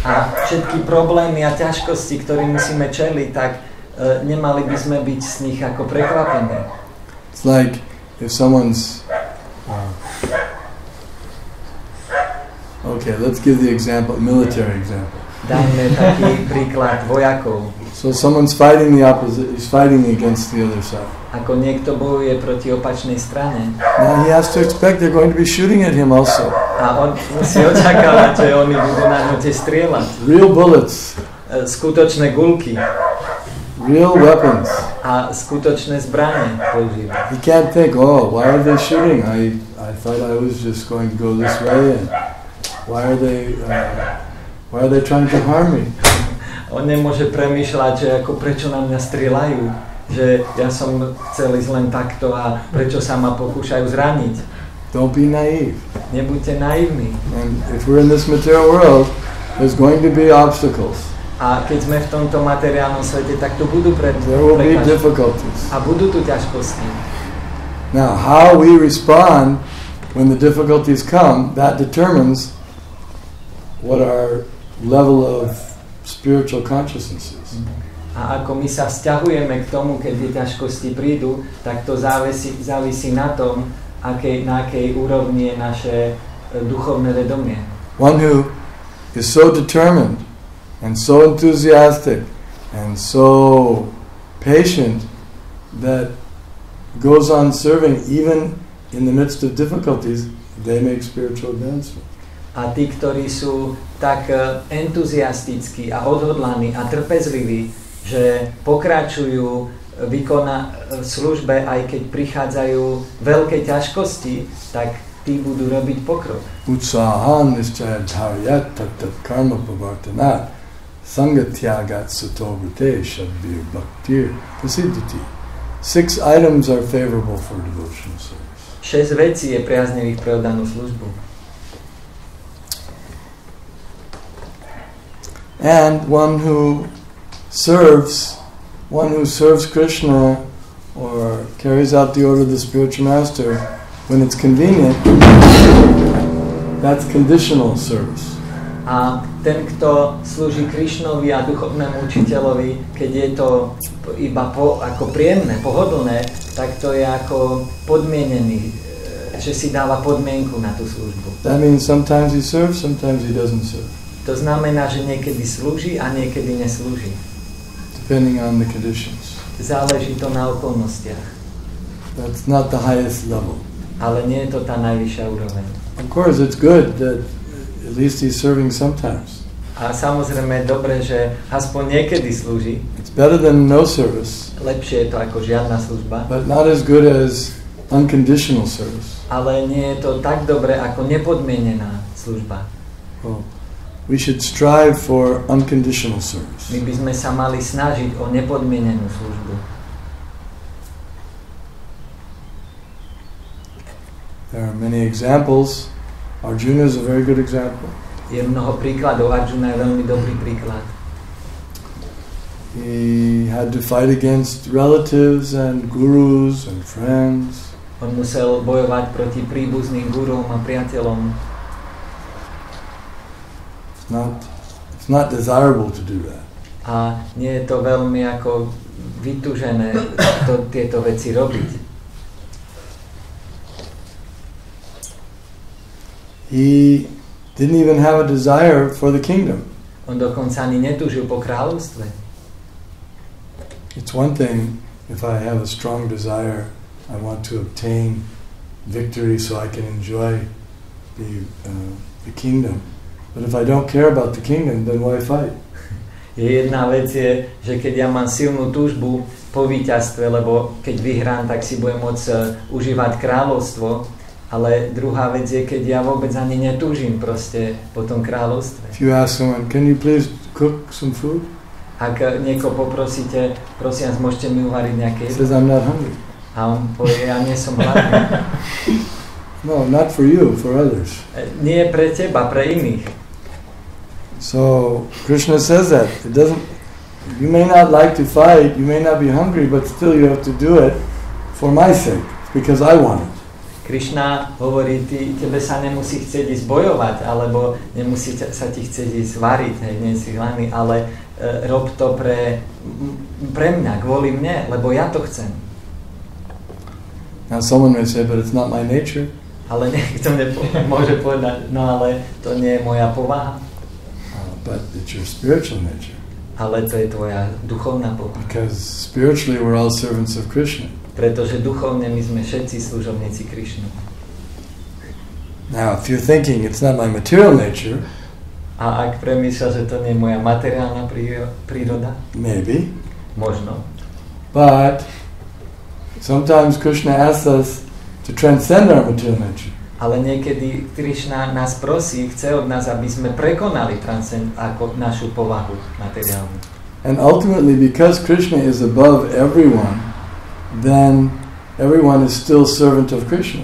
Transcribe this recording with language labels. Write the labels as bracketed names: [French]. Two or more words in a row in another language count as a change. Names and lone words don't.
[Slovak] A všetky problémy a ťažkosti, ktorým musíme čeliť, tak nemali by sme byť z nich ako prekvapení. [English] It's like if someone's okay, let's give the example, military example. [Slovak] Dajme taký príklad vojakov. [English] So someone's fighting the opposite, he's fighting against the other side. [Slovak] Ako niekto bojuje proti opačnej strane. [English] Now he has to expect they're going to be shooting at him also. [Slovak] A on musí očakávať, že oni budú na ňo tiež strieľať. [English] Real bullets. [Slovak] Skutočné guľky. [English] Real weapons. [Slovak] A skutočné zbranie používať. [English] He can't think, oh, why are they shooting? I thought I was just going to go this way, and why are they trying to harm me? [Slovak] On nemôže premýšľať, že ako prečo na mňa strieľajú, že ja som chcel ísť len takto a prečo sa ma pokúšajú zraniť. [English] Don't be naive. [Slovak] Nebuďte naivní. [English] And if we're in this material world, there's going to be obstacles. [Slovak] A keď sme v tomto materiálnom svete, tak tu budú [English] There will be difficulties. [Slovak] A budú tu ťažkosti. [English] Now, how we respond when the difficulties come, that determines what our level of spiritual consciousness is. [Slovak] A ako my sa vzťahujeme k tomu, keď tie ťažkosti prídu, tak to závisí na tom, na akej úrovni je naše duchovné vedomie. [English] One who is so determined and so enthusiastic and so patient that goes on serving even in the midst of difficulties, they make spiritual advancement. [Slovak] A tí, ktorí sú tak entuziastickí a odhodlaní a trpezliví, že pokračujú v službe, aj keď prichádzajú veľké ťažkosti, tak tí budú robiť pokrok. [Sanskrit] उत्साहान् निश्चय धैर्यात् तत् कर्म प्रवर्तनात् सङ्गत्यागात् सतोवृत्ते षड्भिर् भक्तिर् प्रसिध्यति. [English] 6 items are favorable for devotional service. [Slovak] 6 vecí je priaznivých pre oddanú službu. [English] And one who serves Krishna or carries out the order of the spiritual master when it's convenient, that's conditional service. [Slovak] A ten, kto slúži Krišnovi a duchovnému učiteľovi, keď je to iba ako príjemné, pohodlné, tak to je ako podmienený, že si dáva podmienku na tú službu. [English] That means sometimes he serves, sometimes he doesn't serve. [Slovak] To znamená, že niekedy slúži a niekedy neslúži. [English] Depending on the conditions. [Slovak] Záleží to na okolnostiach. [English] That's not the highest level. [Slovak] Ale nie je to tá najvyššia úroveň. [English] Of course, it's good that at least he's serving sometimes. [Slovak] A samozrejme je dobré, že aspoň niekedy slúži. [English] It's better than no service. [Slovak] Lepšie je to ako žiadna služba. [English] But not as good as unconditional service. [Slovak] Ale nie je to tak dobré ako nepodmienená služba. Oh. [English] We should strive for unconditional service. [Slovak] My by sme sa mali snažiť o nepodmienenú službu. [English] There are many examples. Arjuna is a very good example. [Slovak] Je mnoho príkladov. Arjuna je veľmi dobrý príklad. [English] He had to fight against relatives and gurus and friends. [Slovak] On musel bojovať proti príbuzným guruom a priateľom. [English] It's not desirable to do that. [Slovak] A nie je to veľmi ako vytúžené tieto veci robiť. [English] He didn't even have a desire for the kingdom. [Slovak] On dokonca ani netúžil po kráľovstve. [English] It's one thing if I have a strong desire, I want to obtain victory so I can enjoy the kingdom. But if I don't care about the kingdom, then why fight? [Slovak] Jedna vec je, že keď ja mám silnú túžbu po víťazstve, lebo keď vyhrám, tak si budem môcť užívať kráľovstvo, ale druhá vec je, keď ja vôbec ani netúžim proste po tom kráľovstve. [English] If you ask someone, can you please cook some food? [Slovak] Ak niekoho poprosíte, prosím vás, môžete mi uvariť nejaké jedlo? [English] Says, I'm not hungry. [Slovak] A on povie, ja nie som hladný. [English] No, not for you, for others. [Slovak] Nie pre teba, pre iných. [English] So Krishna says that you may not like to fight, you may not be hungry, but still you have to do it for my sake, because I want it. [Slovak] Krishna hovorí, tebe sa nemusí chcieť ísť bojovať, alebo nemusí sa ti chcieť ísť variť, hej, nie si hlaný, ale rob to pre mňa, kvôli mne, lebo ja to chcem. [English] Now someone may say, but it's not my nature. [Slovak] Ale niekto môže povedať, no ale to nie je moja povaha. [English] But it's your spiritual nature. [Slovak] Ale to je tvoja duchovná povaha. [English] Because spiritually we're all servants of Krishna. [Slovak] Pretože duchovne my sme všetci služobníci Krishnu. [English] Now, if you're thinking it's not my material nature, [Slovak] a ak premýšľa, že to nie je moja materiálna príroda, [English] maybe, [Slovak] možno. [English] But sometimes Krishna asks us to transcend our material nature. [Slovak] Ale niekedy Krishna nás prosí, chce od nás, aby sme prekonali ako našu povahu materiálnu. [English] And ultimately, because Krishna is above everyone, then everyone is still servant of Krishna.